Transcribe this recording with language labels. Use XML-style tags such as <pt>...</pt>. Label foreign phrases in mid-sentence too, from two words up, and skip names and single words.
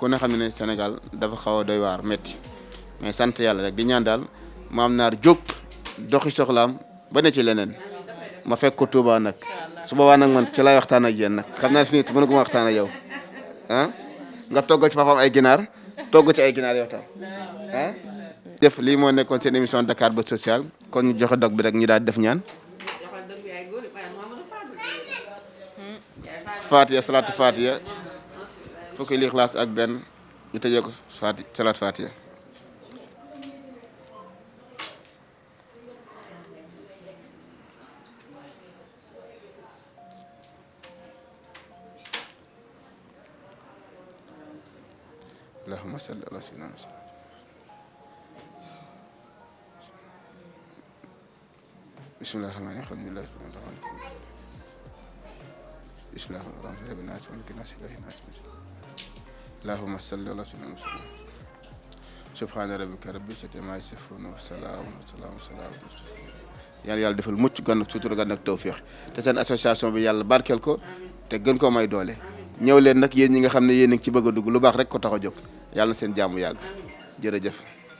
<wo>ku ne xam ne Sénégal dafa xaw a doy waar métti mais sant yàlla rek di ñaan daal maam naar jóg doxi soxlaam ba ne ci leneen ma fekk ko Touba nag su boobaa nag man ci laay waxtaan ak yéen nag xam naa si nit mën ma waxtaan ak yow nga togg ci papaam ay ginaar togg ci ay ginaar yow tam def lii moo nekkoon seen émission Dakar Buzz social kon ñu joxe dog bi rek ñu daal def ñaan Fatiha salaatu Fatiha fukki Lixlaas ak benn ñu tëjee ko salaatu Fatiha</wo> <ar>اللهم صل على سيدنا محمد بسم الله الرحمن الرحيم بسم الله الرحمن الرحيم اللهم صل على سيدنا محمد سبحان ربك رب العزة عما يصفون وسلام</ar> <wo>yàlla defal mucc gan sutura gan ak tawfiix te seen association bi yàlla barkeel ko te gën koo may doole ñëw leen nag yéen ñi nga xam ne yéen a ngi ci bëgg a dugg lu baax rek ko tax a jóg yàlla na seen jàmm yàgg jërëjëf</wo>